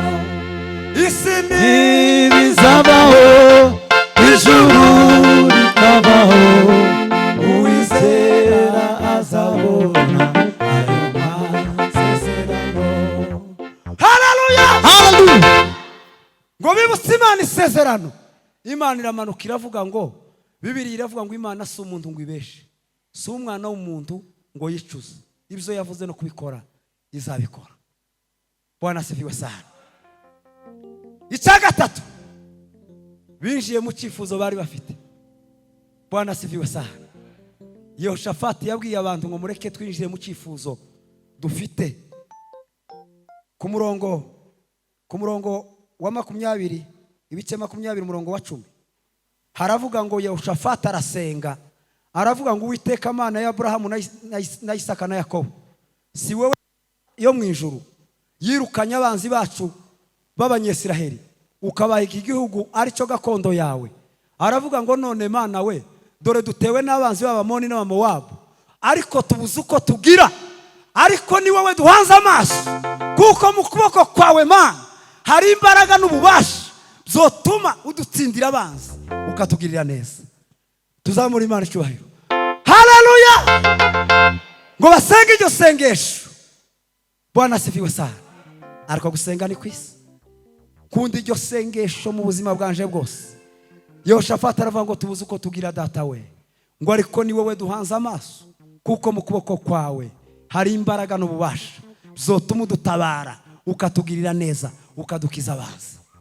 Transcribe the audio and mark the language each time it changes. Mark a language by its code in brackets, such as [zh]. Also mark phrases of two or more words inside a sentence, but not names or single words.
[rn] Isi ntibizabaho, ijuru rikabaho, uwizera azabona ayo masezerano. Haleluya! Haleluya! Ngo bibutse Imana isezerano. Imana iramanuka iravuga ngo, Bibiliya iravuga ngo Imana si umuntu ngo ibeshe, si umwana w'umuntu ngo yicuze. Ibyo yavuze no kubikora izabikora. [sw] Bwana asifiwe sana. [rn] Icya gatatu, binjiye mu cyifuzo bari bafite. [sw] Bwana asifiwe sana. [rn] Yehoshafati yabwiye abantu ngo mureke twinjire mu cyifuzo dufite. Ku murongo wa 20 ibice 20 umurongo wa 10 haravuga ngo Yehoshafati arasenga, aravuga ngo Uwiteka Mana ya Abrahamu na Isaka na Yakobo, si wewe yo mu ijuru yirukanye abanzi bacu b'Abanyesiraheli ukabaha iki gihugu ari cyo gakondo yawe. Aravuga ngo none Mana we, dore dutewe n'abanzi b'Abamoni n'Abamowabu, ariko tubuze uko tugira, ariko ni wowe duhanze amaso, kuko mu kuboko kwawe Mana hari imbaraga n'ububasha zotuma udutsindira abanzi ukatugirira neza. Tuzamura Imana icyubahiro. Haleluya! Ngo basenge iryo sengesho. [sw] Bwana asifiwe sana. [rn] Ariko gusenga ni kwisi. Kundi iryo sengesho mu buzima bwanje bwose. Yehoshafati aravuga ngo tubuze uko tugira data we, ngo ariko ni wowe duhanze amaso, kuko mu kuboko kwawe hari imbaraga n'ububasha zotuma udutabara ukatugirira neza ukadukiza abanzi.